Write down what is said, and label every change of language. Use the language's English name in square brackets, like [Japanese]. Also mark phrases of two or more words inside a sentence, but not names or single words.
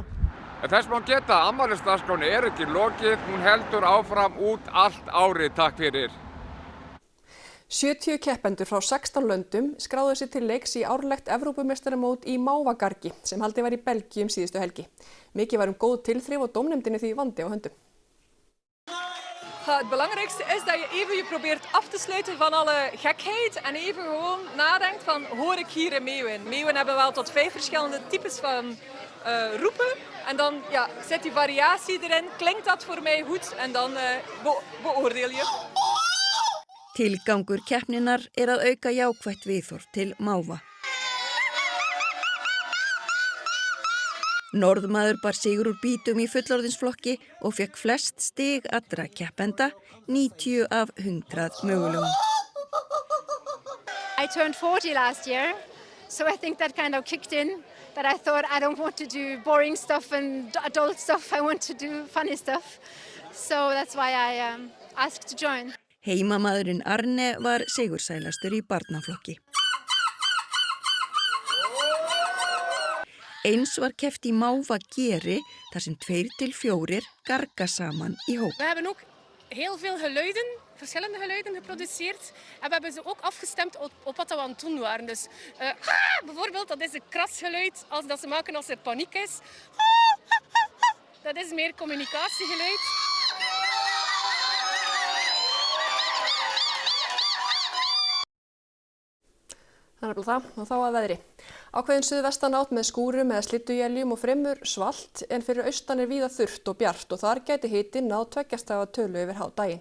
[Icelandic] En þess má geta, afmælisdagskráni ekki lokið, hún heldur áfram út allt árið, takk fyrir. 70 keppendur frá 16 löndum skráðu sig til leiks í árlegt Evrópumeistaramót í Mávagargi sem haldið var í Belgíu síðustu helgi. Mikið var góð tilþrif og dómnefndinni því vandi á höndum. [Dutch] Het belangrijkste is dat je even je probeert af te sluiten van alle gekheid en even gewoon nadenkt van hoor ik hier in Meeuwen. Meeuwen hebben wel tot 5 verschillende types van roepen en dan zit die variatie erin, klinkt dat voor mij goed en dan beoordeel je. [Icelandic] Tilgangur keppninnar að auka jákvætt viðhorf til máva. Norðmaður bar sigur úr bítum í fullorðinsflokki og fekk flest stig allra keppenda, 90 af 100 mögulegum. [English] I turned 40 last year, so I think that kind of kicked in. That I thought I don't want to do boring stuff and adult stuff, I want to do funny stuff. So that's why I asked to join. [Icelandic] Heimamaðurinn Arne var sigursælastur í barnaflokki. Eins var keppt í Mávageri þar sem 2 til 4 garga saman í hóp. [Dutch] We hebben ook heel veel geluiden, verschillende geluiden geproduceerd en we hebben ze ook afgestemd op wat we aan het doen waren. Dus bijvoorbeeld dat is een krasgeluid als dat ze maken als er paniek is. Dat is meer communicatiegeluid. [Icelandic] Það það og þá að veðri. Ákveðin suðvestanátt með skúrum eða slydduéljum og fremur svalt en fyrir austan víða þurrt og bjart og þar gæti hitinn náð 2 stiga tölu yfir hádaginn.